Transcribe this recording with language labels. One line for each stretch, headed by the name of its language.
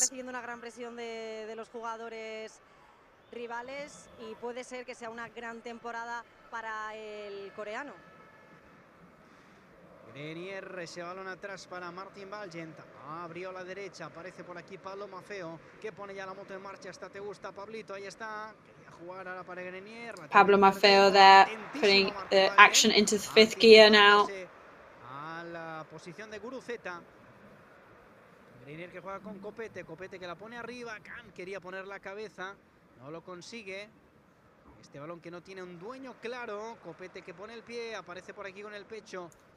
Spanish: Recibiendo una gran presión de los jugadores rivales y puede ser que sea una gran temporada para el coreano. Grenier, ese balón atrás para Martin Valgent. Abrió la derecha, aparece por aquí Pablo Maffeo, que pone ya la moto en marcha. Hasta te gusta, Pablito, ahí está. Quería jugar ahora para Grenier.
English: Pablo Maffeo there, putting the action into the fifth gear now.
Spanish: A la posición de Guruzeta. Grenier que juega con Copete, Copete que la pone arriba. Can quería poner la cabeza, no lo consigue. Este balón que no tiene un dueño claro. Copete que pone el pie, aparece por aquí con el pecho.